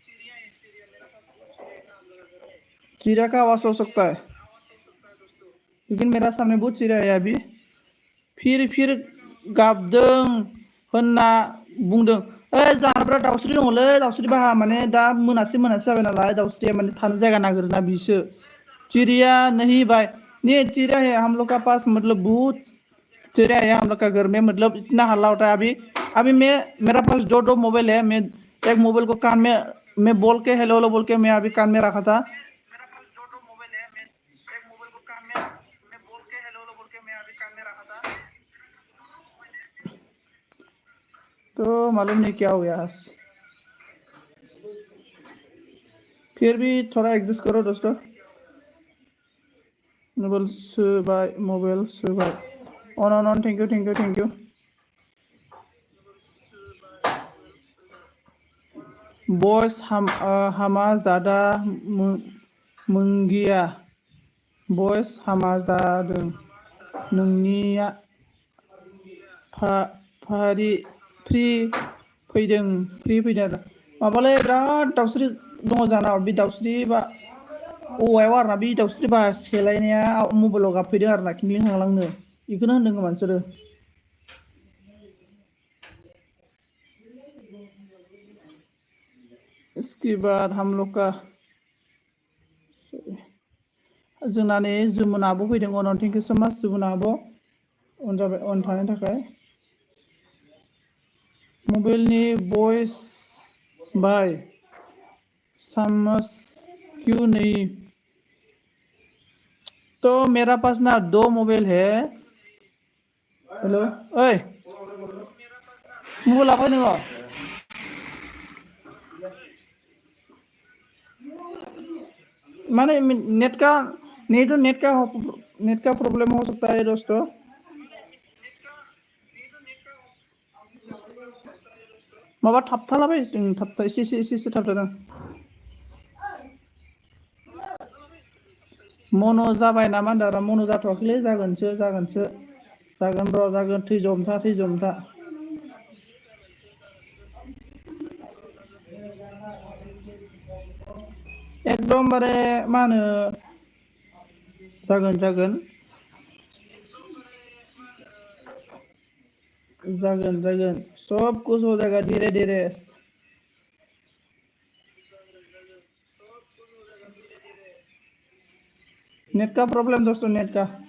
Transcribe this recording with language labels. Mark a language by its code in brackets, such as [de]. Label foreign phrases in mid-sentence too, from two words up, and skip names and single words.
[hi] चिड़िया का आवाज हो सकता है लेकिन मेरा सामने बहुत चिड़िया है अभी फिर [brx] गाबदों होनना बुंदों जाहाब्रा दाउस्रि दङलै दाउस्रि बाहा माने दा मोनासे जाबाय नालाय दाउस्रिया माने थानो जायगा नागिरोना बिसो [hi] चिड़िया नहीं भाई ये चिड़िया है हम लोग का पास मतलब बहुत चिड़िया है हम लोग का घर में मतलब इतना हल्ला होता है अभी अभी मैं मेरा पास दो मोबाइल है मैं एक मोबाइल को कान में मैं बोल के हेलो हेलो बोल के मैं अभी कान में रखा था तो मालूम नहीं क्या हो गया फिर भी थोड़ा एडजस्ट करो दोस्तों मोबाइल [brx] सोबाय अन [en] thank you thank you thank you [brx] बॉयस हामा जादा मोंगिया बॉयस हामा जादों नोंनिया फ्रि फैदों आरो माबालै बिराद दाउस्रि दङ जानाव बे दाउस्रि बा औवायाव आरोना बे दाउस्रि बा सेलायनाया मबाइलाव गाबफैदों आरोना खिन्थु थांलांनो इखौनो होनदों खोमा नोंसोरो। [hi] इसके बाद हम लोग का [brx] जोंना नै जुमुना आब' फैदों अन [en] thank you so much [brx] जुमुना आब' अन जाबाय अन थानायनि थाखाय। मबाइलनि भइस बाय [hi] समझ क्यों नहीं? तो मेरा पास ना 2 मोबाइल है। [brx] हेलो ओए मबाइल लाबाय नोङो? [hi] माने नेट का प्रॉब्लम हो सकता है दोस्तों। [brx] माबा थाबथालाबाय थाबथा एसे थाबथादों। मनो जाबाय नामा होनदों? मनो जाथ'वाखैलै जागोन र' जागोन थैजमथा। एकदमबारे मा होनो जागोन [hi] सब कुछ हो जाएगा धीरे धीरे। नेट का प्रॉब्लम दोस्तों, नेट का।